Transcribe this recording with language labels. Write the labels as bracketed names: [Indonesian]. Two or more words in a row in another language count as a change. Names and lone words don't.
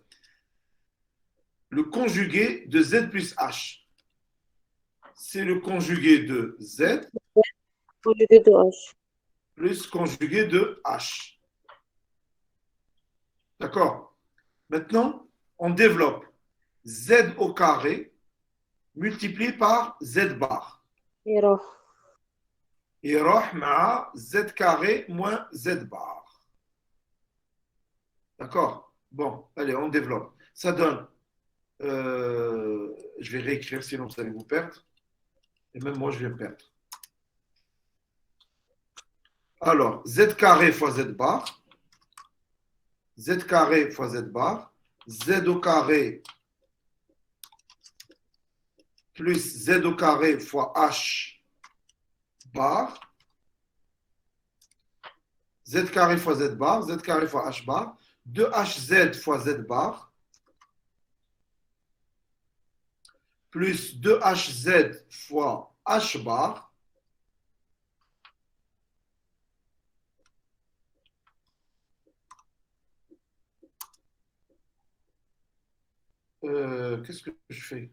[French] Le conjugué de z plus h, c'est le conjugué de z Conjugué de H. plus conjugué de h. D'accord? Maintenant, on développe z au carré multiplié par z bar. [Arabic] يروح يروح مع [French] z carré moins z bar. D'accord? Bon, allez, on développe. Ça donne, je vais réécrire sinon vous allez vous perdre. Et même moi, je vais me perdre. Alors, z carré fois z bar. Z carré fois z bar. Z au carré plus z au carré fois h bar. Z carré fois z bar. Z carré fois h bar. 2hz fois z bar. Plus 2hz fois h bar. Qu'est-ce que je fais?